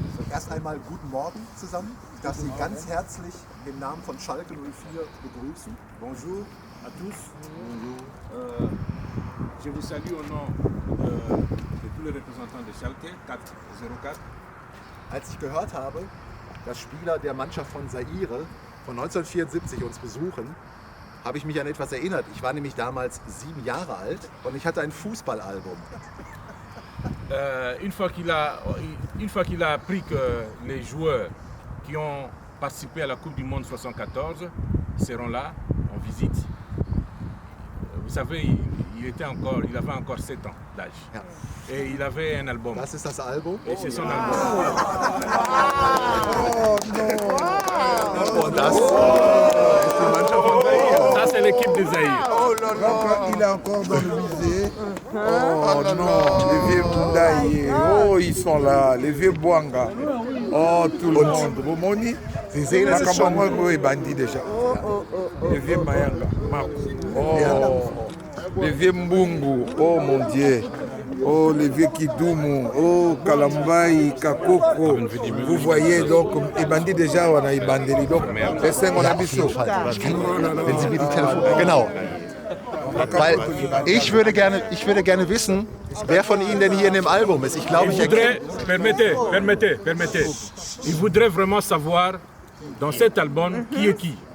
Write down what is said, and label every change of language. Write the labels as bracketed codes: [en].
[de] Erst einmal guten Morgen zusammen. Ich darf Sie ganz herzlich im Namen von Schalke 04 begrüßen. [fr] Bonjour à tous. Je vous salue au nom de tous les représentants de Schalke 04. [de] Als ich gehört habe, dass Spieler der Mannschaft von Zaire von 1974 uns besuchen, habe ich mich an etwas erinnert. Ich war nämlich damals 7 Jahre alt und ich hatte ein Fußballalbum. [fr] Une fois qu'il a appris que les joueurs qui ont participé à la Coupe du Monde 74 seront là en visite, vous savez, il avait encore 7 ans d'âge. [de] Ja. [fr] Et il avait un album. [de] Das ist das Album. [fr] Et c'est son album. [de] Und das ist die Mannschaft von Zaire. [fr] Ça, c'est l'équipe de Zaïre. Donc, il est encore dans le musée. Oh non, les vieux Bundaï. Oh, ils sont là. Les vieux Bouanga. Oh, tout le monde. Bomoni. [de] Sie sehen, es ist schon... [fr] Makambo est bandit déjà. Les vieux Mayanga. Marco. Oh, les vieux Mbungu. Oh mon Dieu. Oh, les vieux Kidumu. Oh, Kalambaï, Kakoko. Vous voyez donc, les bandits déjà, on a les bandits. Donc, les 5, on a bis so. [de] Wenn Sie mir die Telefon... Genau. Weil ich würde gerne wissen, wer von Ihnen denn hier in dem Album ist. Ich glaube, ich erkenne... [fr] Permettez. Il voudrait vraiment savoir dans cet album qui est qui.